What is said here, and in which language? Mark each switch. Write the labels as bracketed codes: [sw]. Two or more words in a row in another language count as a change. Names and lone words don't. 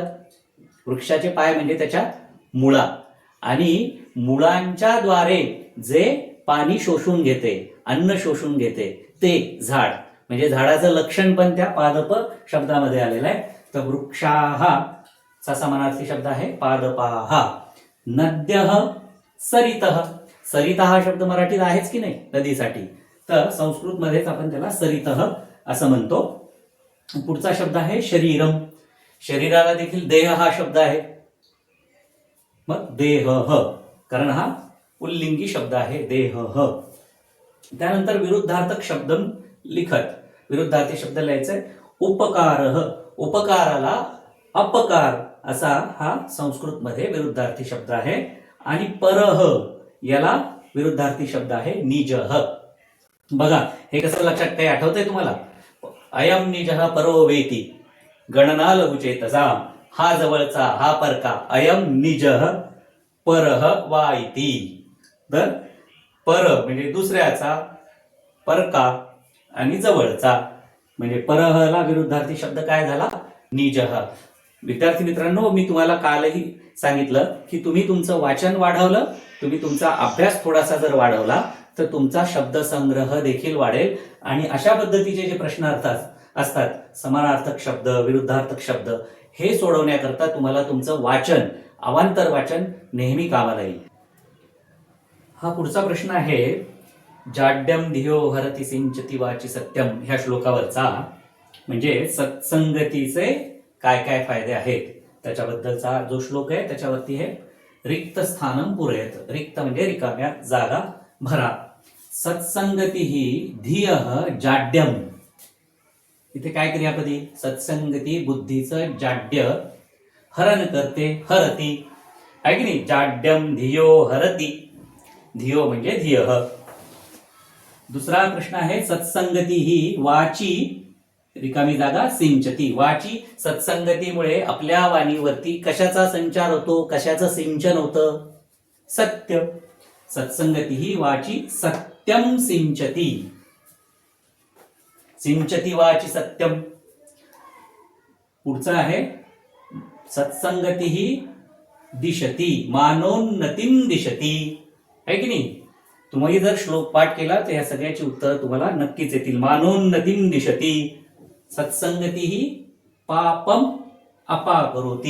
[mr] वृक्षाचे पाय म्हणजे त्याच्या मुळा, आणि मुळांच्या द्वारे जे पाणी शोषून घेते, अन्न शोषून घेते, ते झाड म्हणजे झाडाचं लक्षण पण त्या पादप शब्दामध्ये आलेलं आहे. तर वृक्षाः चा समानार्थी शब्द आहे पादपाः. [sa] नद्यः सरितः. [mr] सरिता हा शब्द मराठीत आहेच की नाही नदीसाठी, तर संस्कृतमध्येच आपण त्याला सरितः असं म्हणतो. पुढचा शब्द आहे शरीरम. शरीराला देखील देह हा शब्द आहे. मग देहः, कारण हा पुल्लिंगी शब्द आहे देहः. त्यानंतर विरुद्धार्थक शब्द लिखत. विरुद्धार्थी शब्द लिहायचंय उपकारः. उपकाराला अपकार असा हा संस्कृतमध्ये विरुद्धार्थी शब्द आहे. आणि परः याला विरुद्धार्थी शब्द आहे निजः. बघा हे कसं लक्षात, काही आठवतंय तुम्हाला? [sa] अयम निजः परो वेती गणना लघुचेतसा. [mr] हा जवळचा, हा परका. [sa] अयम निजः परः वा इति. [mr] तर पर म्हणजे दुसऱ्याचा, परका आणि जवळचा म्हणजे परहला विरुद्धार्थी शब्द काय झाला? निजः. विद्यार्थी मित्रांनो, मी तुम्हाला कालही सांगितलं की तुम्ही तुमचं वाचन वाढवलं, तुम्ही तुमचा अभ्यास थोडासा जर वाढवला तर तुमचा शब्दसंग्रह देखील वाढेल. आणि अशा पद्धतीचे जे प्रश्न असतात समानार्थक शब्द, विरुद्धार्थक शब्द, हे सोडवण्याकरता तुम्हाला तुमचं वाचन, अवांतर वाचन नेहमी कामाला येईल. हा पुढचा प्रश्न आहे [sa] जाड्यम धियो हरति सिंचती वाची सत्यम [mr] ह्या श्लोकावरचा. म्हणजे सत्संगतीचे काय काय फायदे आहेत त्याच्याबद्दलचा जो श्लोक आहे त्याच्यावरती हे [sa] रिक्त स्थानम पुरयत. [mr] रिक्त म्हणजे रिकाम्या जागा भरा. सत्संगती ही [sa] धियः जाड्यम. [mr] इथे काय क्रियापदी? सत्संगती बुद्धीचं जाड्य हरण करते, हरती आहे की नाही? [sa] जाड्यम धियो हरती. धियो म्हणजे धियः. [mr] दुसरा प्रश्न आहे सत्संगती ही वाची रिकामी जागा सिंचती. वाची सत्संगतीमुळे आपल्या वाणीवरती कशाचा संचार होतो, कशाचं सिंचन होतं? [sa] सत्य. सत्संगती ही वाची सत्यम सिंचती. सिंचती वाची सत्यम. [mr] पुढचं आहे सत्संगती ही [sa] दिशती मानोन्नतीम दिशती. [mr] आहे की नाही? तुम्ही जर श्लोक पाठ केला तर या सगळ्याची उत्तर तुम्हाला नक्कीच येतील. [sa] मानोन्नतीम दिशती. सत्संगती ही पापम अपाकरोती.